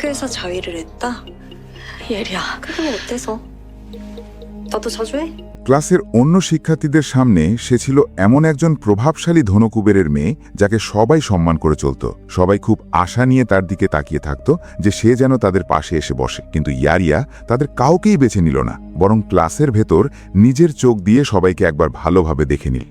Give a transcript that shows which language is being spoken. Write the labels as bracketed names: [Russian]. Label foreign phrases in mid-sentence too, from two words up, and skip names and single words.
[Korean] 학교에서 자위를 했다? 예리야, 그게 뭐 어때서? 나도 자주 해? [Bangla] ক্লাসের অন্য শিক্ষার্থীদের সামনে সে ছিল এমন একজন প্রভাবশালী ধনকুবেরের মেয়ে যাকে সবাই সম্মান করে চলত। সবাই খুব আশা নিয়ে তার দিকে তাকিয়ে থাকত যে সে যেন তাদের পাশে এসে বসে। কিন্তু ইয়ারিয়া তাদের কাউকেই বেছে নিল না, বরং ক্লাসের ভেতর নিজের চোখ দিয়ে সবাইকে একবার ভালোভাবে দেখে নিল।